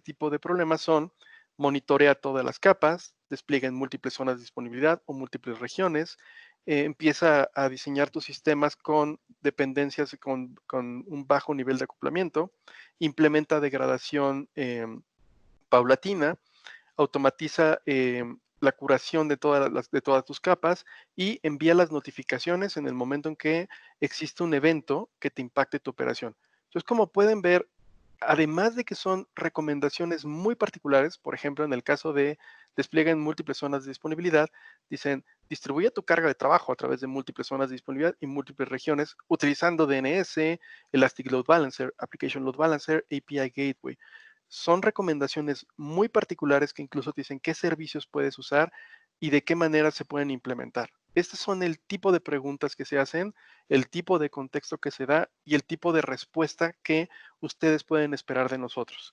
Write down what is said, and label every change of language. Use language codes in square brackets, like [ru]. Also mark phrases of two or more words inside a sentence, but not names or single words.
[es] tipo de problemas son monitorea todas las capas, despliega en múltiples zonas de disponibilidad o múltiples regiones, empieza a diseñar tus sistemas con dependencias con un bajo nivel de acoplamiento, implementa degradación paulatina, automatiza la curación de todas tus capas y envía las notificaciones en el momento en que existe un evento que te impacte tu operación. Entonces, como pueden ver, además de que son recomendaciones muy particulares, por ejemplo, en el caso de despliegue en múltiples zonas de disponibilidad, dicen, distribuye tu carga de trabajo a través de múltiples zonas de disponibilidad y múltiples regiones utilizando DNS, Elastic Load Balancer, Application Load Balancer, API Gateway. Son recomendaciones muy particulares que incluso te dicen qué servicios puedes usar y de qué manera se pueden implementar. Estos son el tipo de preguntas que se hacen, el tipo de contexto que se da y el tipo de respuesta que ustedes pueden esperar de nosotros.